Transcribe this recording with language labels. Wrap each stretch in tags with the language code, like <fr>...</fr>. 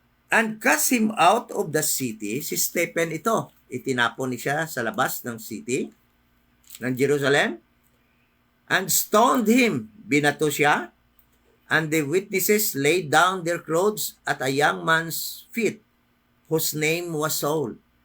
<en>And cast him out of the city.</en> <tl>Si Stephen ito, itinapon siya sa labas ng city ng Jerusalem.</tl> <en>And stoned him.</en> <tl>Binato siya.</tl> <en>And the witnesses laid down their clothes at a young man's feet, whose name was Saul.</en>